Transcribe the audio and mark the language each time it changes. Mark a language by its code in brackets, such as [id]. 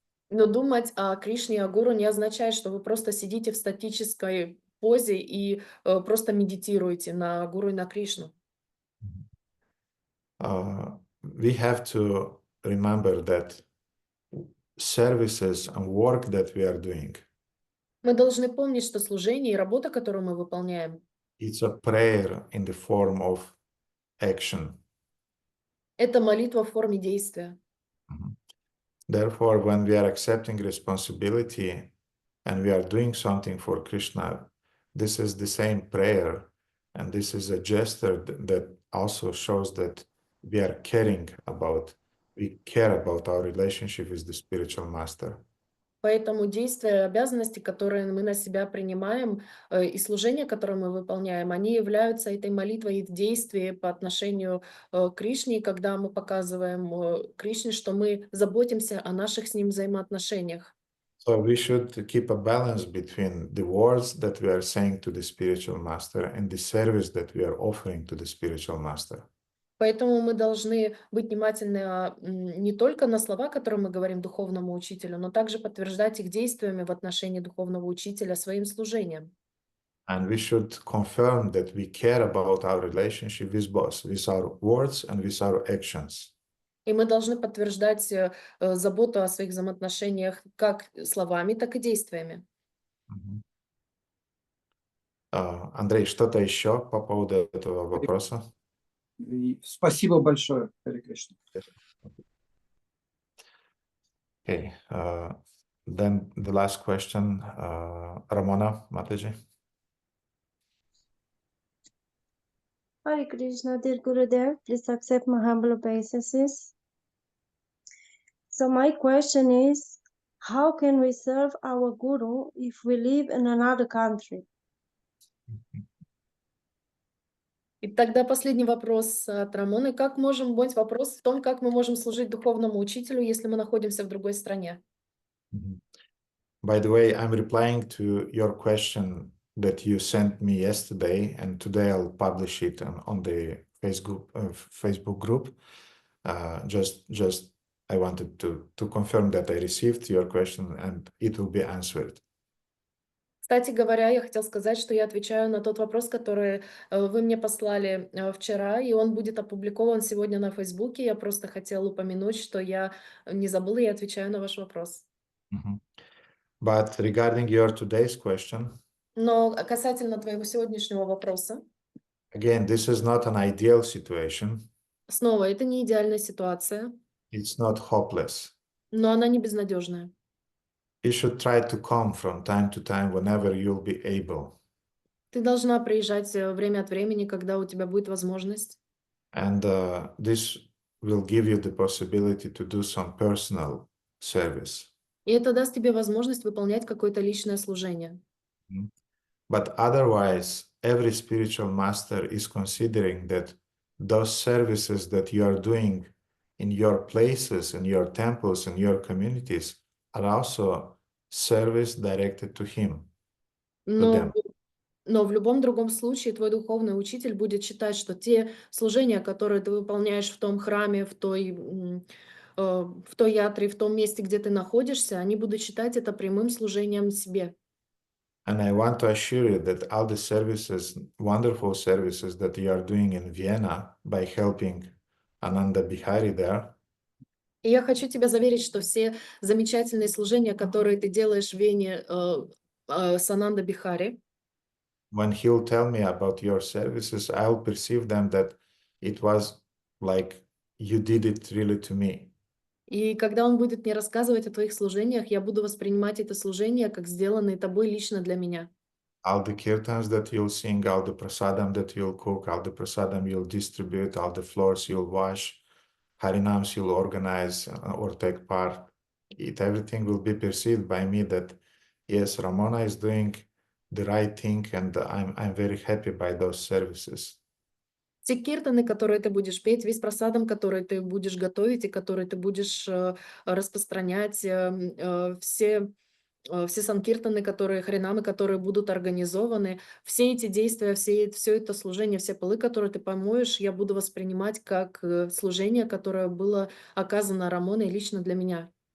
[ru] Но думать о Кришне и о Гуру не означает, что вы просто сидите в статической позе и просто медитируете на Гуру и на Кришну. [en] We have to remember that services and work that we are doing, [ru] Мы должны помнить, что служение и работа, которую мы выполняем, [en] it's a prayer in the form of action. [ru] это молитва в форме действия. [en] Therefore, when we are accepting responsibility and we are doing something for Krishna, this is the same prayer, and this is a gesture that also shows that we are caring about, we care about our relationship with the spiritual master. [ru] Поэтому действия и обязанности, которые мы на себя принимаем, и служения, которые мы выполняем, они являются этой молитвой и в действии по отношению к Кришне, когда мы показываем Кришне, что мы заботимся о наших с ним взаимоотношениях. [en] So we should keep a balance between the words that we are saying to the spiritual master and the service that we are offering to the spiritual master. [ru] Поэтому мы должны быть внимательны не только на слова, которые мы говорим духовному учителю, но также подтверждать их действиями в отношении духовного учителя своим служением. [en] And we should confirm that we care about our relationship with both, with our words and with our actions. [ru] И мы должны подтверждать заботу о своих взаимоотношениях как словами, так и действиями. Андрей, что-то еще по поводу этого вопроса? И спасибо большое, Харе Кришна. [en] Okay. Then the last question, Ramona Mataji. Hare Krishna, dear Gurudev, please accept my humble obeisances. So my question is, how can we serve our Guru if we live in another country? [ru] И тогда последний вопрос от Рамоны. Как можем быть вопрос в том, как мы можем служить духовному учителю, если мы находимся в другой стране? [en] By the way, I'm replying to your question that you sent me yesterday, and today I'll publish it on the Facebook group. Just I wanted to confirm that I received your question and it will be answered. [ru] Кстати говоря, я хотела сказать, что я отвечаю на тот вопрос, который вы мне послали вчера, и он будет опубликован сегодня на Фейсбуке. Я просто хотела упомянуть, что я не забыла, и отвечаю на ваш вопрос. [en] But regarding your today's question, [ru] Но касательно твоего сегодняшнего вопроса, [en] again, this is not an ideal situation. [ru] снова, это не идеальная ситуация, [en] It's not hopeless. [ru] но она не безнадежная. [en] You should try to come from time to time whenever you'll be able. [ru] Ты должна приезжать время от времени, когда у тебя будет возможность. [en] And this will give you the possibility to do some personal service. [ru] И это даст тебе возможность выполнять какое-то личное служение. [en] But otherwise, every spiritual master is considering that those services that you are doing in your places, in your temples, in your communities are also service directed to him, to them. [ru] Но в любом другом случае твой духовный учитель будет считать, что те служения, которые ты выполняешь в том храме, в той ятре, в том месте, где ты находишься, они будут считать это прямым служением себе. [en] And I want to assure you that all the services, wonderful services that you are doing in Vienna by helping Ananda Bihari there, [ru] И я хочу тебя заверить, что все замечательные служения, которые ты делаешь в Вене с Ананда Бихари, [en] when he'll tell me about your services, I'll perceive them that it was like you did it really to me. [ru] и когда он будет мне рассказывать о твоих служениях, я буду воспринимать это служение как сделанные тобой лично для меня. [en] All the kirtans that you'll sing, all the prasadam that you'll cook, all the prasadam you'll distribute, all the floors you'll wash, harinams you'll organize or take part, everything will be perceived by me that yes, Ramona is doing the right thing, and I'm very happy by those services. [ru] Те киртаны, которые ты будешь петь, весь просадом, который ты будешь готовить и который ты будешь распространять, все санкиртаны, харинамы, которые будут организованы, все эти действия, все это служение, все полы, которые ты помоешь, я буду воспринимать как служение, которое было оказано Рамоной лично для меня.